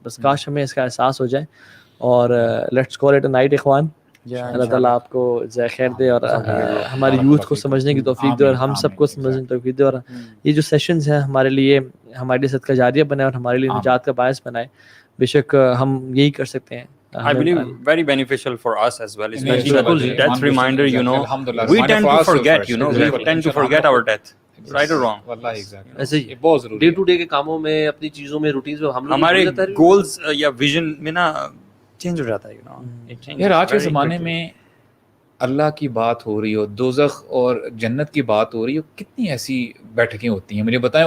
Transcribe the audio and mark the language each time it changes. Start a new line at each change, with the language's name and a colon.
Urdu: بس کاش ہمیں اس کا احساس ہو جائے. اور
English: let's call it a night
Urdu: اخوان. اللہ تعالیٰ آپ کو جزائے خیر دے اور ہماری یوتھ کو سمجھنے کی توفیق دے اور ہم سب کو سمجھنے کی توفیق دے, اور یہ جو سیشنز ہیں ہمارے لیے صدقہ جاریہ بنائے اور ہمارے لیے نجات کا باعث بنائے. بے شک ہم یہی کر سکتے ہیں.
English: I believe very beneficial for us as well, especially that reminder, you know, we tend to forget, you know, we tend to forget our death, right or wrong.
Urdu: ایسے ہی بہت ضروری ڈے ٹو ڈے کے کاموں میں, اپنی چیزوں میں, routines میں ہمارے گولز یا ویژن میں نا چینج ہو جاتا ہے,
English: you know.
Urdu: یار آج کے زمانے میں اللہ کی بات ہو رہی ہو, دوزخ اور جنت کی بات ہو رہی ہو, کتنی ایسی بیٹھکیں ہوتی ہیں مجھے بتائیں.